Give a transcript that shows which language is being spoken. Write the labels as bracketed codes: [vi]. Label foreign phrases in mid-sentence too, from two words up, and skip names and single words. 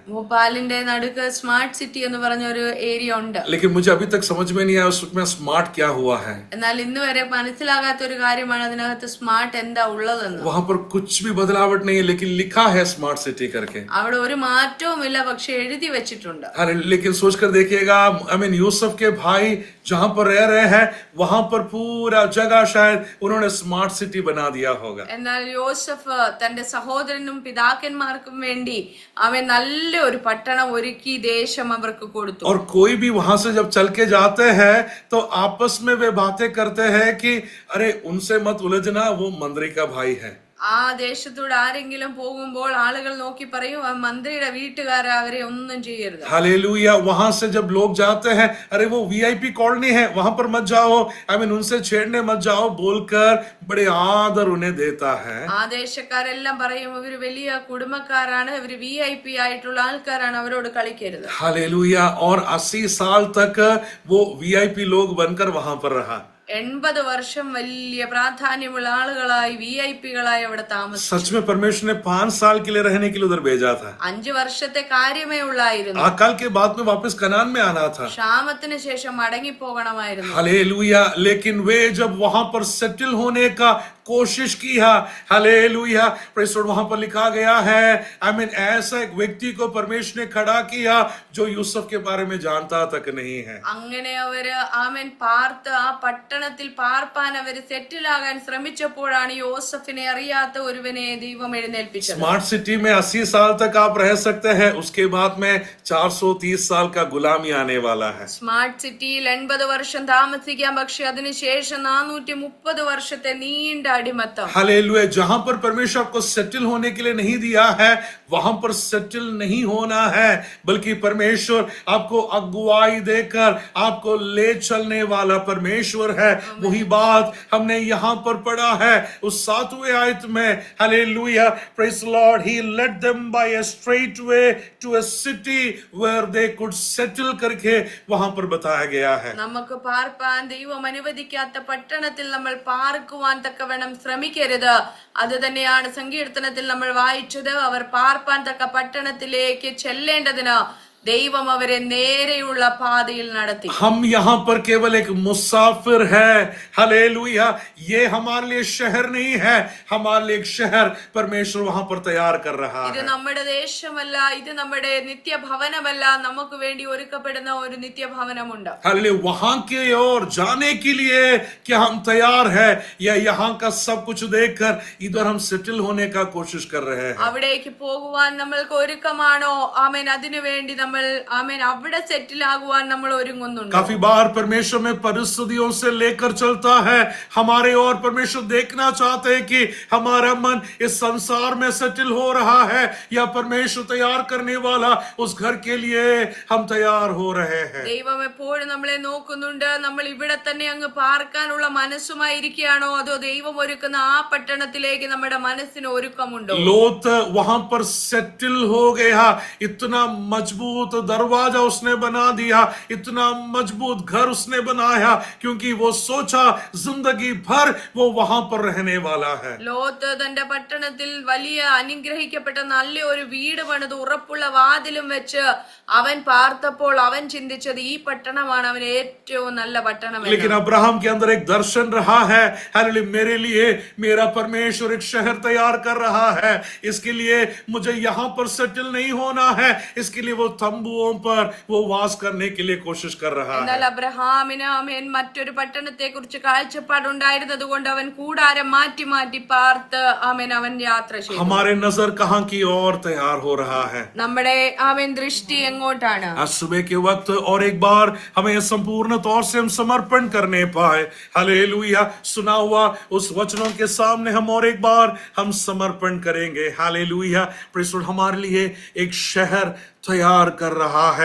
[ml] ഭോപ്പാലിന്റെ നടുക്ക് [en] smart city [ml] എന്ന് പറഞ്ഞ ഒരു ഏരിയ ഉണ്ട്. [hi] लेकिन मुझे अभी तक समझ में नहीं आया उसमें स्मार्ट क्या हुआ है. [ml] എന്നാൽ ഇന്ന് വരെ മനസ്സിലാകാത്ത ഒരു കാര്യമാണ് അതിനകത്ത് സ്മാർട്ട് എന്താ ഉള്ളതെന്ന്. [hi] वहां पर कुछ भी बदलावट नहीं है लेकिन लिखा है [en] smart city [hi] करके. [ml] അവിടെ ഒരു മാറ്റവുമില്ല, പക്ഷെ എഴുതി വെച്ചിട്ടുണ്ട്. [hi] लेकिन सोचकर देखिएगा [en] I mean [hi] यूसुफ के भाई जहां पर रह रहे हैं वहां पर पूरा जगह शायद उन्होंने [en] smart city [hi] बना दिया होगा. [ml] എന്നാൽ യോസഫ് തന്റെ സഹോദരനും പിതാക്കന്മാർക്കും വേണ്ടി അവൻ നല്ല ഒരു പട്ടണം ഒരുക്കി ദേശം അവർക്ക് കൊടുത്തു. [hi] और कोई भी वहां से जब चल के जाते हैं तो आपस में वे बातें करते हैं कि अरे उनसे मत उलझना, वो मंत्री का भाई है. [ml] ആ ദേശത്തൂടെ ആരെങ്കിലും പോകുമ്പോൾ ആളുകൾ നോക്കി പറയും ആ മന്ത്രിയുടെ വീട്ടുകാരെ അവരെ ഒന്നും ചെയ്യരുത്. [hi] हालेलुया. वहां से जब लोग जाते हैं अरे वो [en] VIP colony [hi] है वहां पर मत जाओ, [en] I mean [hi] उनसे छेड़ने मत जाओ बोलकर बड़े आदर उन्हें देता है. [ml] ആ ദേശക്കാരെല്ലാം പറയും ഇവര് വലിയ കുടുംബക്കാരാണ്, ഇവര് VIP ആയിട്ടുള്ള ആൾക്കാരാണ്, അവരോട് കളിക്കരുത്. [hi] हालेलुया. और 80 साल तक वो वीआईपी लोग बनकर वहां पर रहा. [ml] 80 വർഷം വലിയ പ്രാധാന്യമുള്ള ആളുകളായി VIP-കളായി അവിടെ താമസിച്ചു. [hi] सच में परमेश्वर ने 5 साल के लिए रहने के लिए उधर भेजा था. [ml] 5 വർഷത്തെ കാര്യമേ ഉള്ളായിരുന്നു. [hi] अकाल के बाद में वापस कनान में आना था. [ml] ക്ഷാമത്തിന് ശേഷം മടങ്ങി പോകണമായിരുന്നു. [hi] हालेलुया. लेकिन वे जब वहां पर सेटल होने का कोशिश किया, हालेलुया, [en] Praise the Lord, [hi] वहां पर लिखा गया है [en] I mean [hi] ऐसा एक व्यक्ति को परमेश्वर ने खड़ा किया जो यूसुफ के बारे में जानता तक नहीं है. [ml] അങ്ങനെ അവര് ആമേൻ പാർത്ത് ആ പട്ടണത്തിൽ പാർപ്പാൻ അവര് സെറ്റിൽ ആകാൻ ശ്രമിച്ചപ്പോഴാണ് യോസഫിനെ അറിയാത്ത ഒരുവനെ ദൈവം എഴുന്നേൽപ്പിച്ചത്. [en] smart city [hi] में 80 साल तक आप रह सकते हैं, उसके बाद में 430 साल का गुलामी आने वाला है. [en] smart city [ml] 80 വർഷം താമസിക്കാം, പക്ഷെ അതിനുശേഷം 430 വർഷത്തെ നീണ്ട അടിമത്തം. [hi] हालेलुया. जहां पर परमेश्वर आपको सेटल होने के लिए नहीं दिया है वहां पर सेटल नहीं होना है, बल्कि परमेश्वर आपको अगुवाई देकर आपको ले चलने वाला परमेश्वर है. वही बात हमने यहाँ पर पढ़ा है उस 7वें आयत में. हालेलुया. [en] Praise the Lord. He led them by a straight way to a city where they could settle [hi] करके वहां पर बताया गया है. [ml] നമുക്ക് പാർപ്പാൻ ദൈവം അനുവദിക്കാത്ത പട്ടണത്തിൽ നമ്മൾ പാർക്കുവാൻ തക്കവണ്ണം ശ്രമിക്കരുത്. അത് തന്നെയാണ് സങ്കീർത്തനത്തിൽ നമ്മൾ വായിച്ചത്. അവർ പാർപ്പാൻ തക്ക പട്ടണത്തിലേക്ക് ചെല്ലേണ്ടതിന് ദൈവം അവരെ നേരെയുള്ള പാതയിൽ നടത്തി. [hi] हम यहाँ पर केवल एक मुसाफिर है. हालेलुया. ये हमारे लिए शहर नहीं है, हमारे लिए एक शहर परमेश्वर वहां पर तैयार कर रहा [ml] ഇത് [hi] है. [ml] നമ്മുടെ ദേശമല്ല, ഇത് നമ്മുടെ നിത്യഭവനമല്ല, നമുക്ക് വേണ്ടി ഒരുക്കപ്പെടുന്ന ഒരു നിത്യഭവനമുണ്ട്. [hi] हालेलुया. वहां के ओर जाने के लिए क्या हम तैयार है या यहाँ का सब कुछ देखकर इधर हम सेटल होने का कोशिश कर रहे हैं? [ml] അവിടേക്ക് പോകുവാൻ നമ്മൾക്ക് ഒരുക്കമാണോ? ആമേൻ. അതിനു വേണ്ടി നമ്മൾ ആമേൻ അവിടെ സെറ്റിൽ ആകുവാൻ നമ്മൾ ഒരുങ്ങുന്നുണ്ട്. [hi] काफी बार परमेश्वर में परिस्थितियों से लेकर चलता है हमारे, और परमेश्वर देखना चाहते हैं कि हमारा मन इस संसार में सेटल हो रहा है या परमेश्वर तैयार करने वाला उस घर के लिए हम तैयार हो रहे हैं. [ml] ദൈവം എപ്പോഴും നമ്മളെ നോക്കുന്നുണ്ട്. നമ്മൾ ഇവിടെ തന്നെ അങ്ങ് പാർക്കാനുള്ള മനസ്സുമായി ഇരിക്കുകയാണോ, അതോ ദൈവം ഒരുക്കുന്ന ആ പട്ടണത്തിലേക്ക് നമ്മുടെ മനസ്സിന് ഒരുക്കമുണ്ടോ? [hi] लोत वहां पर सेटल हो गया, इतना मजबूत मजबूत दरवाजा उसने बना दिया, इतना मजबूत घर उसने बनाया, क्योंकि वो सोचा जिंदगी भर वो वहां पर रहने वाला है। [ml] ലോത്ത് തന്റെ പട്ടണത്തിൽ വലിയ അനുഗ്രഹിക്കപ്പെട്ട നല്ല ഒരു വീട് പണിത് ഉറപ്പുള്ള വാതിലും വെച്ച് അവൻ പാർത്തപ്പോൾ അവൻ ചിന്തിച്ചത് ഈ പട്ടണമാണ് അവൻ ഏറ്റവും നല്ല പട്ടണം എന്ന്. [hi] लेकिन अब्राहम के अंदर एक दर्शन रहा है, हालेलुया, मेरे लिए मेरा परमेश्वर एक शहर तैयार कर रहा है, इसके लिए मुझे यहाँ पर सेटल नहीं होना है, इसके लिए वो तंबुओं पर वो वास करने के लिए कोशिश कर रहा है। [ml] എന്നാൽ അബ്രഹാമിന് അവൻ മറ്റൊരു പട്ടണത്തെ കുറിച്ച് കാഴ്ചപ്പാടുണ്ടായിരുന്നത് കൊണ്ട് അവൻ കൂടാരം മാറ്റി മാറ്റി പാർത്ത് അവൻ യാത്ര ചെയ്തു. [hi] हमारे नजर कहाँ की ओर तैयार हो रहा है? [ml] നമ്മുടെ അവൻ ദൃഷ്ടി എങ്ങോട്ടാണ്? [hi] आज सुबह के वक्त और एक बार हमें संपूर्ण तौर से हम समर्पण करने पाए, हालेलुया, सुना हुआ उस वचनों के सामने हम और एक बार हम समर्पण करेंगे, हालेलुया। [en] Praise the Lord, [hi] हमारे लिए एक शहर तैयार कर रहा है।